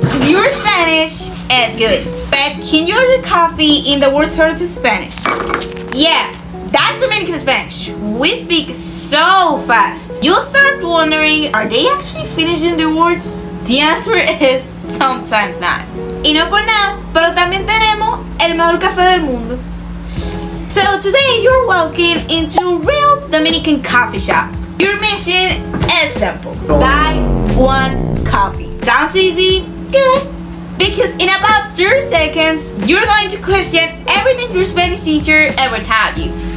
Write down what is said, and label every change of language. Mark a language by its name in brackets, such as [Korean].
[English] Your Spanish is good, but can you order coffee in the words heard to Spanish? Yeah, that's Dominican Spanish. We speak so fast. You'll start wondering, are they actually finishing their words? The answer is sometimes not. [Spanish] Y no por nada, pero también tenemos el mejor café del mundo. [English] So today you're walking into Real Dominican coffee shop. Your mission is simple. Buy one coffee. Sounds easy? Good. Because in about 30 seconds, you're going to question everything your Spanish teacher ever taught you.